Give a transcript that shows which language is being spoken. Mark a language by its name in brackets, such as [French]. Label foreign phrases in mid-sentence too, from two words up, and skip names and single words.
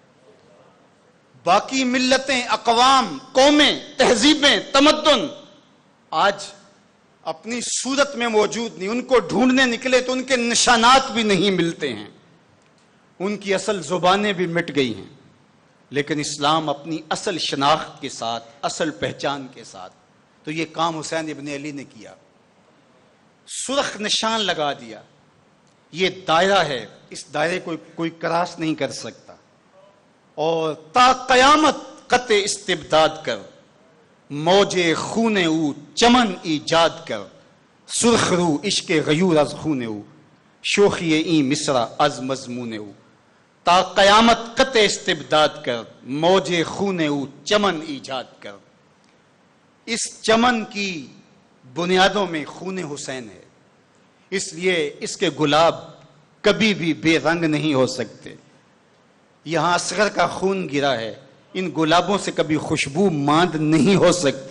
[Urdu] باقی ملتیں، اقوام، قومیں، تہذیبیں، تمدن آج اپنی صورت میں موجود نہیں، ان کو ڈھونڈنے نکلے تو ان کے نشانات بھی نہیں ملتے ہیں، ان کی اصل زبانیں بھی مٹ گئی ہیں، لیکن اسلام اپنی اصل شناخت کے ساتھ، اصل پہچان کے ساتھ، تو یہ کام حسین ابن علی نے کیا، سرخ نشان لگا دیا۔ یہ دائرہ ہے، اس دائرے کو کوئی کراس نہیں کر سکتا، اور [Persian] تا قیامت قطع استبداد کر، موج خون او چمن ایجاد کر، سرخ رو عشق غیور از خون او، شوخی این مصرع از مضمون او، تا قیامت قطع استبداد کر، موج خون او چمن ایجاد کر۔ [Urdu] اس چمن کی بنیادوں میں خون حسین ہے، اس لیے اس کے گلاب کبھی بھی بے رنگ نہیں ہو سکتے۔ یہاں اصغر کا خون گرا ہے، ان گلابوں سے کبھی خوشبو ماند نہیں ہو سکتی۔